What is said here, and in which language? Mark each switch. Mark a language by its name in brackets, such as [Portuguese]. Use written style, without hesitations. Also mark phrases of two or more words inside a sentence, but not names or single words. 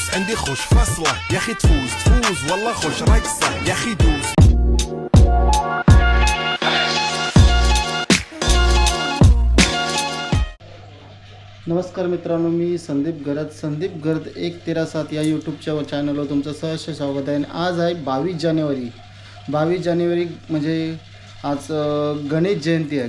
[Arabic] عندي خوش فصلة يا اخي تفوز والله خوش رقصة يا اخي دوس. [Marathi] नमस्कार मित्रांनो, मी संदीप गर्द 137 या यूट्यूबच्या चॅनलवर तुमचं सहर्ष स्वागत आहे. आज आहे 22 जानेवारी म्हणजे आज गणेश जयंती आहे.